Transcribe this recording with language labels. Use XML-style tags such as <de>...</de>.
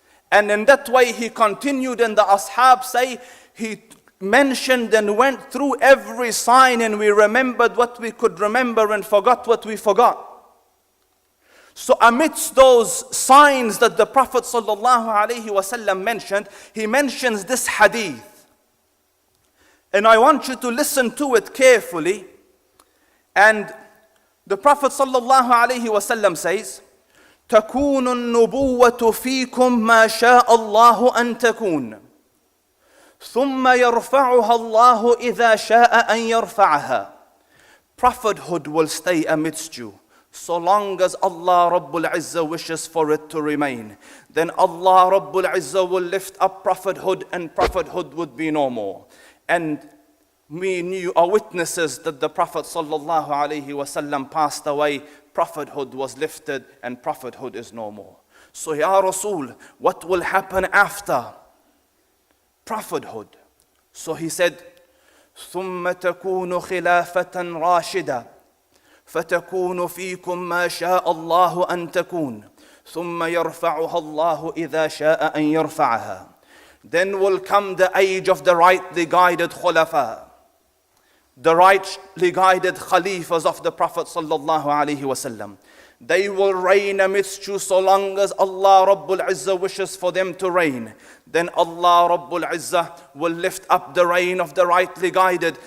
<en>And in that way he continued, and the ashab say he mentioned and went through every sign, and we remembered what we could remember and forgot what we forgot. So amidst those signs that the Prophet ﷺ mentioned, he mentions this hadith. And I want you to listen to it carefully.</en> <ar>And the Prophet ﷺ says, تَكُونُ النُّبُوَّةُ فِيكُمْ مَا شَاءَ اللَّهُ أَن تَكُونَ ثُمَّ يَرْفَعُهَا اللَّهُ إِذَا شَاءَ أَن يَرْفَعَهَا.</ar> <en>Prophethood will stay amidst you, so long as Allah Rabbul Izzah wishes for it to remain. Then Allah Rabbul Izzah will lift up prophethood, and prophethood would be no more. And we are witnesses that the Prophet sallallahu alaihi wasallam passed away, prophethood was lifted, and prophethood is no more. So Ya Rasul, what will happen after prophethood?</en> <ar>So he said, ثُمَّ تَكُونُ خِلَافَةً رَاشِدًا فَتَكُونُ فِيكُمْ مَا شَاءَ اللَّهُ أَن تَكُونَ ثُمَّ يَرْفَعُهَا اللَّهُ إِذَا شَاءَ أَن يَرْفَعَهَا.</ar> <en>Then will come the age of the rightly guided khulafa, the rightly guided khalifas of the Prophet sallallahu alaihi wasallam. They will reign amidst you so long as Allah Rabbul Izzah wishes for them to reign. Then Allah Rabbul Izzah will lift up the reign of the rightly guided.</en>